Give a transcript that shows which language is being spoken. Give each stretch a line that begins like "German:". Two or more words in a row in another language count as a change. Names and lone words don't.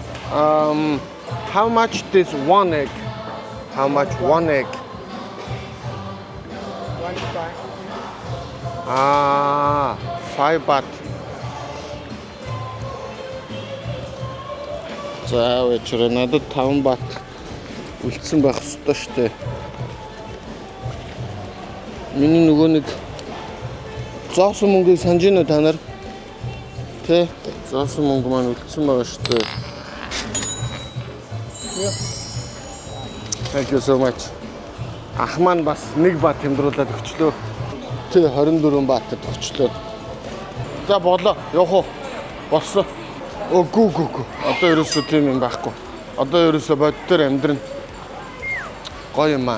English: How much this one egg? How much one egg? 1 baht. 5 baht.
Mongolian: За вечер надад 5 бат үлдсэн байх ёстой шүү дээ. Миний нөгөө нэг зоосон мөнгөийг санаж байна уу та нар? Тэ? Зоосон мөнгө маань үлдсэн байгаа шүү дээ.
English: Thank you so much.
Mongolian: Ах маань бас 1 бат хямдруулаад өгчлөө. Тэ 24 батад өгчлөө. За болоо. Явах уу? Болсон. Гүү. Одоо ерөөсөө тийм юм байхгүй. Одоо ерөөсөө боддоор амьдрын. Гоё юм аа.